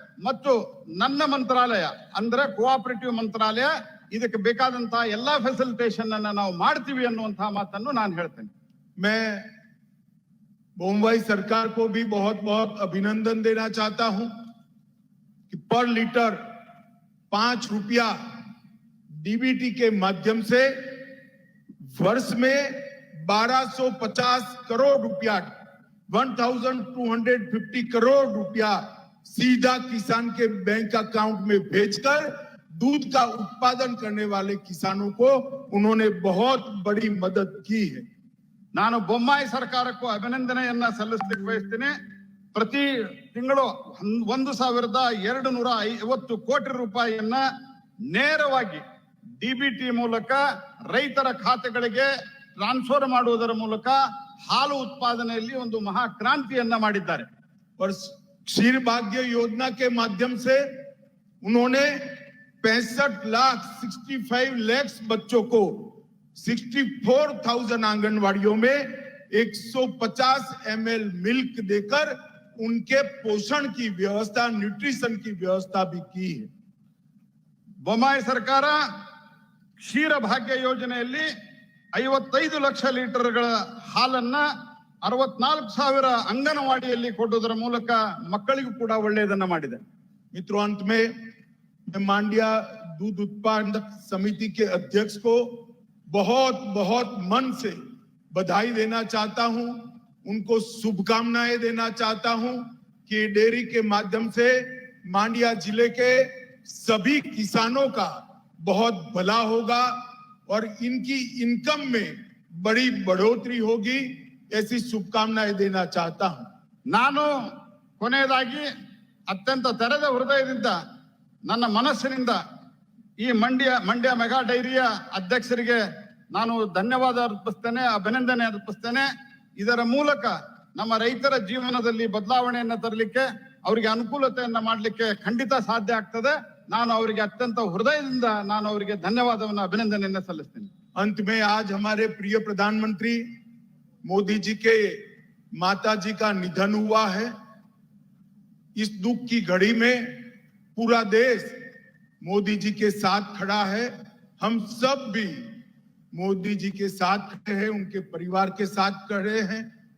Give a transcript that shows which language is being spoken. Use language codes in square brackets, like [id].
[kn] ಮತ್ತು ನನ್ನ ಮಂತ್ರಾಲಯ ಅಂದ್ರೆ ಕೋಆಪರೇಟಿವ್ ಮಂತ್ರಾಲಯ ಇದಕ್ಕೆ ಬೇಕಾದಂತಹ ಎಲ್ಲಾ ಫೆಸಿಲಿಟೇಷನ್ ಅನ್ನ ನಾವು ಮಾಡ್ತೀವಿ ಅನ್ನುವಂತಹ ಮಾತನ್ನು ನಾನು ಹೇಳ್ತೇನೆ. [hi] मैं मुंबई सरकार को भी बहुत बहुत अभिनंदन देना चाहता हूं कि पर लीटर 5 रुपया डीबीटी के माध्यम से वर्ष में 1250 करोड़ रुपया, 1250 करोड़ रुपया सीधा किसान के बैंक अकाउंट में भेजकर दूध का उत्पादन करने वाले किसानों को उन्होंने बहुत बड़ी मदद की है। [kn] ನಾನು ಬೊಮ್ಮಾಯಿ ಸರ್ಕಾರಕ್ಕೂ ಅಭಿನಂದನೆಯನ್ನ ಸಲ್ಲಿಸಲಿಕ್ಕೆ ಬಯಸ್ತೇನೆ. ಪ್ರತಿ ತಿಂಗಳು 1250 ಕೋಟಿ ರೂಪಾಯಿಯನ್ನ ನೇರವಾಗಿ ಡಿಬಿಟಿ ಮೂಲಕ ರೈತರ ಖಾತೆಗಳಿಗೆ ಟ್ರಾನ್ಸ್ಫರ್ ಮಾಡುವುದರ ಮೂಲಕ ಹಾಲು ಉತ್ಪಾದನೆಯಲ್ಲಿ ಒಂದು ಮಹಾ ಕ್ರಾಂತಿಯನ್ನ ಮಾಡಿದ್ದಾರೆ. [hi] और क्षीर भाग्य योजना के माध्यम से उन्होंने 65 लाख बच्चों को 64,000 आंगनवाड़ियों में 150 ml मिल्क देकर उनके पोषण की व्यवस्था, न्यूट्रिशन की व्यवस्था भी की है। [kn] ಬೊಮ್ಮಾಯಿ ಸರ್ಕಾರ ಕ್ಷೀರ ಭಾಗ್ಯ ಯೋಜನೆಯಲ್ಲಿ 55 ಲಕ್ಷ ಲೀಟರ್ಗಳ ಹಾಲನ್ನ 64,000 ಅಂಗನವಾಡಿಯಲ್ಲಿ ಕೊಡುವುದರ ಮೂಲಕ ಮಕ್ಕಳಿಗೂ ಕೂಡ ಒಳ್ಳೆಯದನ್ನ ಮಾಡಿದೆ. [hi] मित्रों, अंत में मैं मांड्या दूध उत्पादक समिति के अध्यक्ष को बहुत बहुत मन से बधाई देना चाहता हूं, उनको शुभकामनाएं देना चाहता हूं कि डेयरी के माध्यम से मांड्या जिले के सभी किसानों का बहुत भला होगा और इनकी इनकम में बड़ी बढ़ोतरी होगी, ऐसी शुभकामनाएं देना चाहता हूं। [kn] ನಾನು ಕೊನೆಯದಾಗಿ ಅತ್ಯಂತ ತೆರೆದ ಹೃದಯದಿಂದ ನನ್ನ ಮನಸ್ಸಿನಿಂದ ಈ ಮಂಡ್ಯ ಮೆಗಾ ಡೈರಿಯ ಅಧ್ಯಕ್ಷರಿಗೆ ನಾನು ಧನ್ಯವಾದ ಅರ್ಪಿಸ್ತೇನೆ, ಅಭಿನಂದನೆ ಅರ್ಪಿಸ್ತೇನೆ. ಇದರ ಮೂಲಕ ನಮ್ಮ ರೈತರ ಜೀವನದಲ್ಲಿ ಬದಲಾವಣೆಯನ್ನ ತರಲಿಕ್ಕೆ, ಅವರಿಗೆ ಅನುಕೂಲತೆಯನ್ನ ಮಾಡಲಿಕ್ಕೆ ಖಂಡಿತ ಸಾಧ್ಯ ಆಗ್ತದೆ. ನಾನು ಅವರಿಗೆ ಅತ್ಯಂತ ಹೃದಯದಿಂದ ನಾನು ಅವರಿಗೆ ಧನ್ಯವಾದವನ್ನು, ಅಭಿನಂದನೆಯನ್ನ ಸಲ್ಲಿಸ್ತೇನೆ. [hi] अंत में आज हमारे प्रिय प्रधानमंत्री मोदी जी के माता जी का निधन हुआ है। इस दुख की घड़ी में पूरा देश मोदी जी के साथ खड़ा है। हम सब भी मोदी जी के साथ खड़े हैं, उनके परिवार के साथ खड़े हैं।